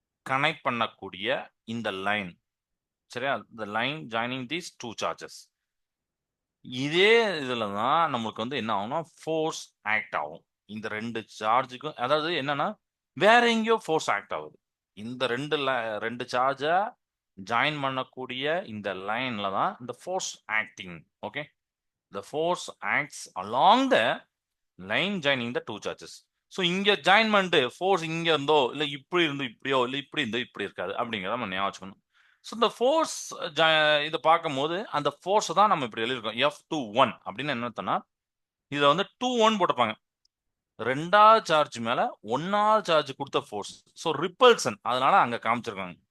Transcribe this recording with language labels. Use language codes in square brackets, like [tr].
[ta] Connect பண்ணக்கூடிய இந்த line, சரியா, [en] the line joining these two charges. [ta] இதே இதுல தான் நமக்கு வந்து என்ன ஆகும்னா ஃபோர்ஸ் ஆக்ட் ஆகும். இந்த ரெண்டு சார்ஜுக்கும், அதாவது என்னன்னா வேற எங்கேயோ ஃபோர்ஸ் ஆக்ட் ஆகுது. இந்த ரெண்டு சார்ஜை ஜாயின் பண்ணக்கூடிய இந்த லைன்ல தான் இந்த force acting. [en] Okay, the force acts along the line joining the two charges. [ta] So இங்க ஜாயின் பண்ணிட்டு ஃபோர்ஸ் இங்க இருந்தோ இல்ல இப்படி இருந்து இப்படியோ இல்ல இப்படி இருந்தோ இப்படி இருக்காது அப்படிங்கிறத நம்ம ஞாபகம் வச்சுக்கணும். ஸோ இந்த ஃபோர்ஸ் இதை பார்க்கும்போது அந்த ஃபோர்ஸ் தான் நம்ம இப்படி எழுதியிருக்கோம் F21 அப்படின்னு. என்ன இதை வந்து 2-1 போட்டிருப்பாங்க. ரெண்டாவது சார்ஜ் மேல ஒன்னாவது சார்ஜ் கொடுத்த ஃபோர்ஸ், ஸோ ரிப்பல்சன், அதனால அங்க காமிச்சிருக்காங்க.